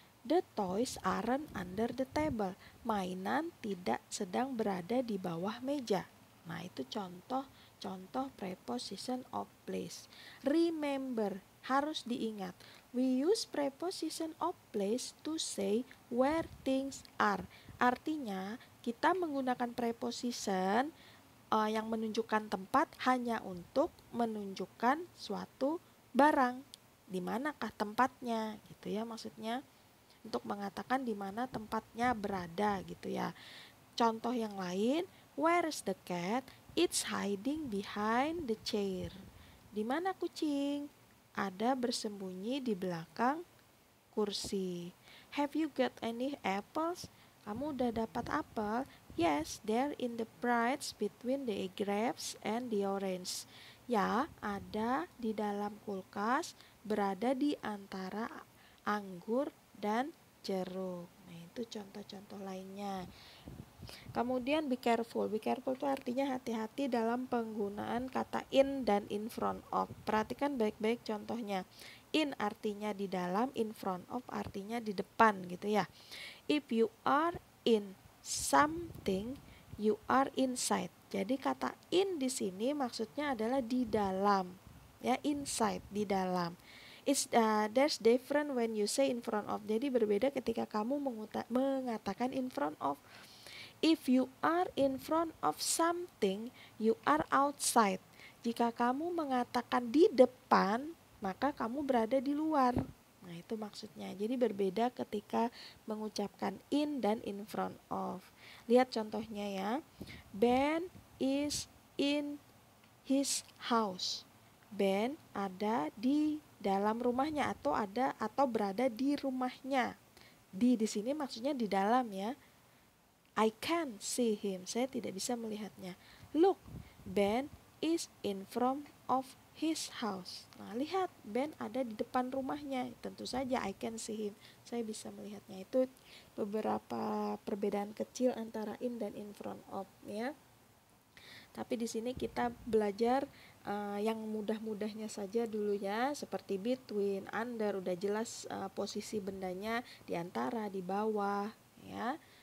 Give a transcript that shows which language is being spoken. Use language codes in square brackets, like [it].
[en] The toys aren't under the table. [id] Mainan tidak sedang berada di bawah meja. Nah, itu contoh [en] preposition of place. Remember, [id] harus diingat. [en] We use preposition of place to say where things are. [id] Artinya, kita menggunakan preposition yang menunjukkan tempat hanya untuk menunjukkan suatu barang. Di manakah tempatnya, gitu ya maksudnya. Untuk mengatakan di mana tempatnya berada, gitu ya. Contoh yang lain, [en] where is the cat? It's hiding behind the chair. [id] Di mana kucing? Ada bersembunyi di belakang kursi. [en] Have you got any apples? [id] Kamu udah dapat apel? [en] Yes, they're in the prides between the grapes and the orange. [id] Ya, ada di dalam kulkas, berada di antara anggur dan jeruk. Nah, itu contoh-contoh lainnya. Kemudian [en] be careful. Be careful [id] itu artinya hati-hati dalam penggunaan kata in dan [en] in front of. [id] Perhatikan baik-baik contohnya. In artinya di dalam, [en] in front of [id] artinya di depan, gitu ya. [en] If you are in something, you are inside. [id] Jadi kata in di sini maksudnya adalah di dalam. Ya, [en] inside, [id] di dalam. [en] There's different when you say in front of. [id] Jadi berbeda ketika kamu mengatakan [en] in front of. If you are in front of something, you are outside. [id] Jika kamu mengatakan di depan, maka kamu berada di luar. Nah, itu maksudnya. Jadi berbeda ketika mengucapkan in dan [en] in front of. [id] Lihat contohnya ya. [en] Ben is in his house. [id] Ben ada di dalam rumahnya atau berada di rumahnya. Di sini maksudnya di dalam ya. [en] I can't see him. [id] Saya tidak bisa melihatnya. [en] Look, Ben is in front of his house. [id] Nah, lihat, Ben ada di depan rumahnya. Tentu saja [en] I can see him. [id] Saya bisa melihatnya. Itu beberapa perbedaan kecil antara in dan in front of ya. Tapi di sini kita belajar yang mudah-mudahnya saja dulu ya, seperti [en] between, under, [id] udah jelas posisi bendanya di antara, di bawah ya.